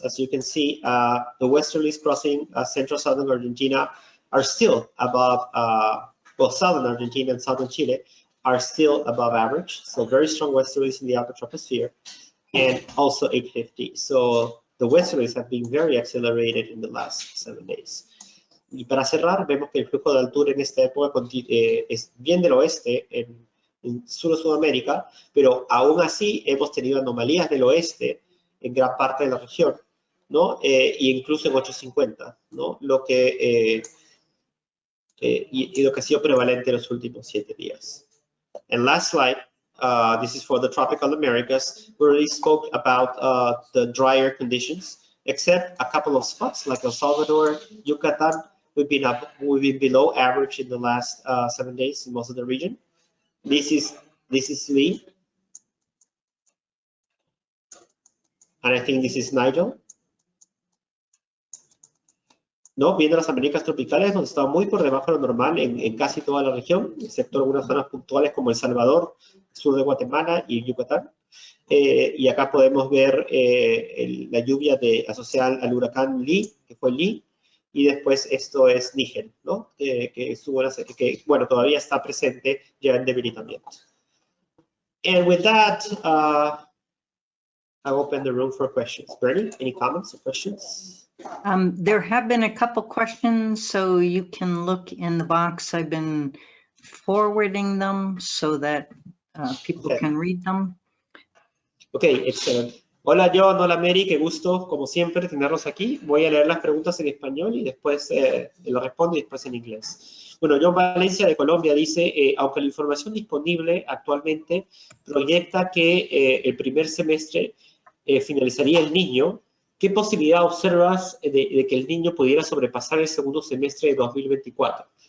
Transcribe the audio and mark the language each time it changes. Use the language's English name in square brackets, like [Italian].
[English] As you can see, the westerlies crossing central southern Argentina are still above, well, southern Argentina and southern Chile are still above average. So very strong westerlies in the upper troposphere, and also 850. So the westerlies have been very accelerated in the last 7 days. [Spanish] Y para cerrar, vemos que el flujo de altura en esta época es bien del oeste, en Sur o Sudamérica, pero aún así hemos tenido anomalías del oeste en gran parte de la región, ¿no? Y incluso en 850, ¿no? Lo que ha sido prevalente en los últimos 7 días. [English] And last slide, this is for the tropical Americas. We already spoke about the drier conditions, except a couple of spots like El Salvador, Yucatan. We've been below average in the last 7 days in most of the region. This is Lee, and I think this is Nigel. [Spanish] ¿No? Viendo las Américas tropicales, donde está muy por debajo de lo normal en casi toda la región, excepto algunas zonas puntuales como El Salvador, sur de Guatemala y Yucatán. Y acá podemos ver la lluvia asociada al huracán Lee, que fue Lee, y después esto es Níger, ¿no? Que bueno, todavía está presente ya en debilitamiento. [English] And with that, I open the room for questions. Bernie, any comments or questions? There have been a couple questions, so you can look in the box. I've been forwarding them so that people Okay. can read them. Okay, excellent. [Spanish] Hola John, hola Mary, qué gusto, como siempre, tenerlos aquí. Voy a leer las preguntas en español y después lo respondo y después en inglés. Bueno, John Valencia de Colombia dice, aunque la información disponible actualmente proyecta que el primer semestre finalizaría el Niño, ¿qué posibilidad observas de que el Niño pudiera sobrepasar el segundo semestre de 2024?